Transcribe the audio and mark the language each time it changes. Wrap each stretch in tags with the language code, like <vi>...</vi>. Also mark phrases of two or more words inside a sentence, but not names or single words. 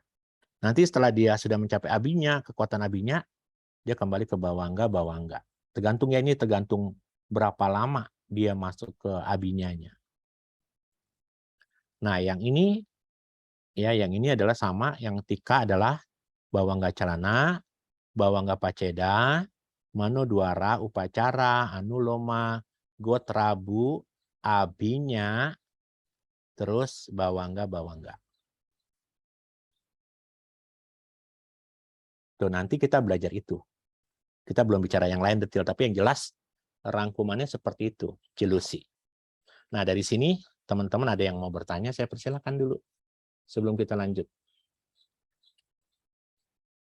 <id>Nanti setelah dia sudah mencapai abinya, kekuatan abinya, dia kembali ke bawangga. Tergantung berapa lama dia masuk ke abinyanya. Nah, yang ini adalah sama, yang tika adalah</id> <pi>bawangga calana, bawangga paceda, manodwara, upacara, anuloma, gotrabu,</pi> <id>abinya, terus bawangga. Tuh, nanti kita belajar itu. Kita belum bicara yang lain detail, tapi yang jelas rangkumannya seperti itu, Cilusi. Nah, dari sini teman-teman ada yang mau bertanya, saya persilakan dulu sebelum kita lanjut.</id>